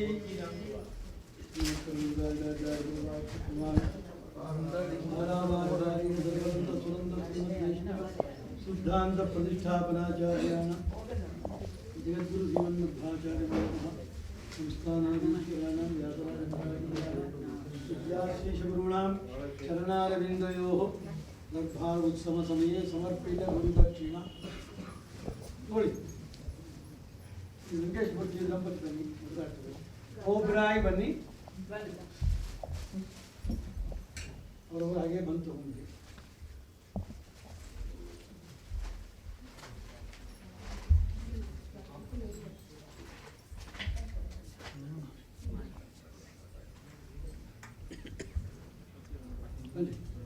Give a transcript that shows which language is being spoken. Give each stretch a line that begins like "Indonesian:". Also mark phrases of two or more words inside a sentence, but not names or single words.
Sanskrit: शुद्धांत प्रतिष्ठापनाचार्याणां जगद्गुरु श्रीमन्मध्वाचार्याणां संस्थानाधीश्वराणां व्यासराजशेषगुरूणां शरणारविन्दयोः गर्भावुत्सवसमये समर्पित गुरुदक्षिणा ನೋಡಿ.
Kannada: ವೆಂಕಟೇಶ್ ಭಟ್ಟಿ ದಂಪತಿ ಬನ್ನಿ, ಓಬ್ರಾಯ್ ಬನ್ನಿ. ಅವರವರು ಹಾಗೆ ಬಂತು ಮುಂದೆ. ಬನ್ನಿ.